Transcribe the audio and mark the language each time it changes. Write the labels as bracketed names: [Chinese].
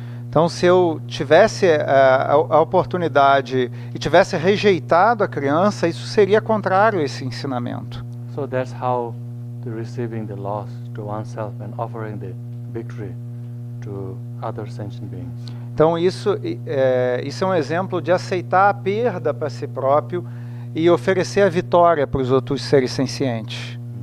[Portuguese] Então, se eu tivesse a oportunidade e tivesse rejeitado a criança, isso seria contrário a esse ensinamento. [English] So that's how receiving the loss to oneself and offering the victory to other sentient beings. [Portuguese] Então isso é um exemplo de aceitar a perda para si próprio e oferecer a vitória para os outros seres sencientes.